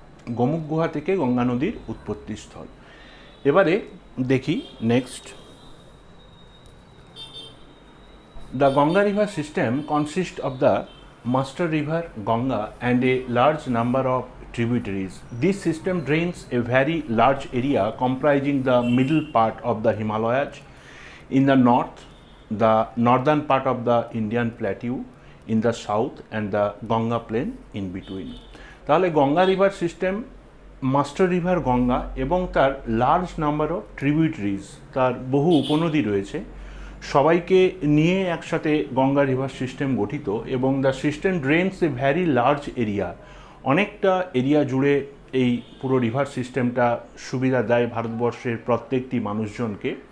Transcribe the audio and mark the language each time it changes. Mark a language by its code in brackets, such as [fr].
[bn] গোমুখ গুহা থেকে গঙ্গা নদীর উৎপত্তিস্থল। এবারে দেখি next. [en] The Ganga river system consist of the master river Ganga and a large number of tributaries. This system drains a very large area comprising the middle part of the Himalayas in the north, the northern part of the Indian Plateau in the south, and the Ganga plain in between. [bn] তাহলে Ganga river system master river Ganga এবং তার [en] large number of tributaries, [bn] তার বহু উপনদী রয়েছে, সবাইকে নিয়ে একসাথে গঙ্গা রিভার সিস্টেম গঠিত। এবং [en] the system drains a very large area, [bn] অনেকটা এরিয়া জুড়ে এই পুরো রিভার সিস্টেমটা সুবিধা দেয় ভারতবর্ষের প্রত্যেকটি মানুষজনকে।